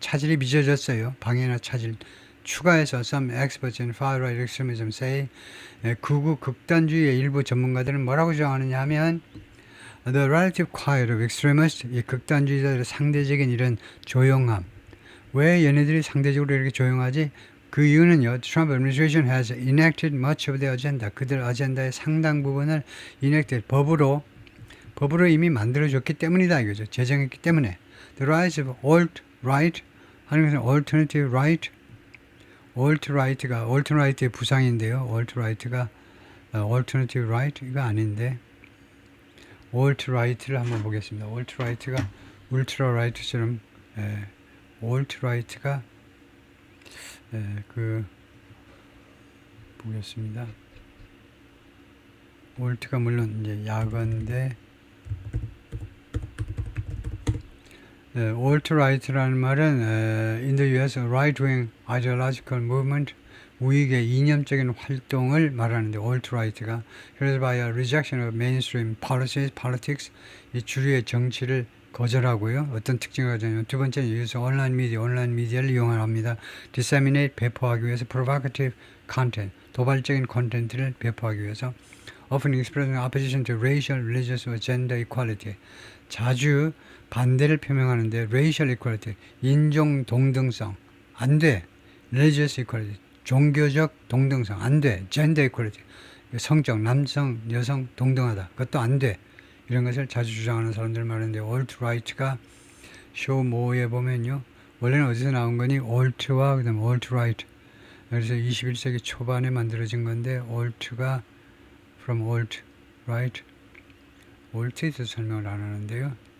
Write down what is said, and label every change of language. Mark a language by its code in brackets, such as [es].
[ko] 차질이 빚어졌어요. 방해나 차질. 추가해서 [en] some experts in far-right extremism say [ko] 극우 극단주의의 일부 전문가들은 뭐라고 주장하느냐 하면 [en] the relative quiet of extremists [ko] 이 극단주의자들의 상대적인 이런 조용함 왜 얘네들이 상대적으로 이렇게 조용하지? 그 이유는요. [en] Trump administration has enacted much of their agenda [ko] 그들 아젠다의 상당 부분을 [en] enacted [ko] 법으로 이미 만들어줬기 때문이다 이거죠. 제정했기 때문에 [en] the rise of alt-right [ko] 하는 것은 alternative right alt-right가 alt-right의 부상인데요. alt-right가 alternative right가 아닌데 alt-right를 한번 보겠습니다. alt-right가 ultra-right처럼 alt-right가 보겠습니다. alt가 물론 이제 약어인데 alt-right라는 말은 [en] in the US right-wing ideological movement [ko] 우익의 이념적인 활동을 말하는데 alt-right가 그래서 [en] by a rejection of mainstream policies, politics [ko] 이 주류의 정치를 거절하고요. 어떤 특징을 가지냐면 두 번째는 여기서 온라인 미디어를 이용합니다. [en] disseminate [ko] 배포하기 위해서 [en] provocative content [ko] 도발적인 콘텐츠를 배포하기 위해서 [en] often expressing opposition to racial, religious or gender equality [ko] 자주 반대를 표명하는데 [en] racial equality [ko] 인종 동등성 안 돼. [en] religious equality [ko] 종교적 동등성 안 돼. [en] gender equality [ko] 성적 남성 여성 동등하다 그것도 안 돼. 이런 것을 자주 주장하는 사람들 많은데 alt-right가 쇼 모에 보면요 원래는 어디서 나온 거니 alt와 그다음 alt-right 그래서 21세기 초반에 만들어진 건데 alt가 from alt-right alt에 대해서 설명을 안 하는데요.